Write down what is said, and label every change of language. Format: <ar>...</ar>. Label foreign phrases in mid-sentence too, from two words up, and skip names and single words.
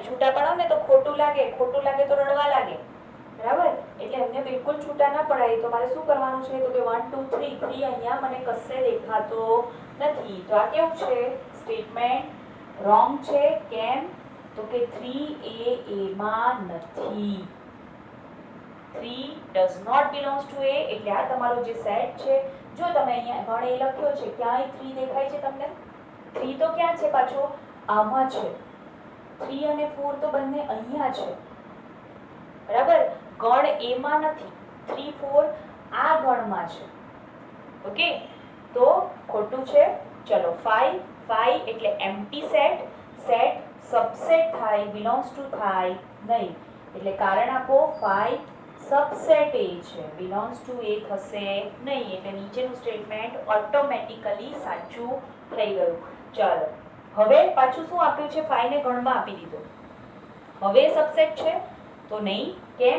<gu>છૂટા પડાવ ને તો ખોટું લાગે, ખોટું લાગે તો રડવા લાગે, બરાબર? એટલે એમને બિલકુલ છૂટા ના પડાય. તો મારે શું કરવાનું છે? તો કે 1 2 3. 3 અહીંયા મને કશે દેખાતો નથી, તો આ કેવું છે?</gu> <en>statement wrong</en> <gu>છે. કેમ? તો કે 3 એ માં નથી.</gu> <en>3 does not belongs to a.</en> <gu>એટલે આ તમારો જે સેટ છે, જો તમે અહીંયા ગણ એ લખ્યો છે, ક્યાંય 3 દેખાય છે તમને? 3 તો ક્યાં છે? પાછો આમાં છે. 3 અને 4 તો બંને અહીંયા છે, બરાબર? ગણ એ માં નથી. 3 4 આ ગણમાં છે. ઓકે, તો ખોટું છે. ચલો 5 5 એટલે</gu> <en>empty set. set subset</en> <gu>થાય,</gu> <en>belongs to</en> <gu>થાય નહીં. એટલે કારણ આપો. 5 સબસેટ એ છે,</gu> <en>belongs to</en> <gu>એ થશે નહીં, એટલે નીચેનું</gu> <en>statement automatically</en> <gu>સાચું થઈ ગયું. ચાલો હવે પાછું શું આપ્યું છે, 5 ને ગણમાં આપી દીધો. હવે સબસેટ છે તો નહીં. કેમ?</gu>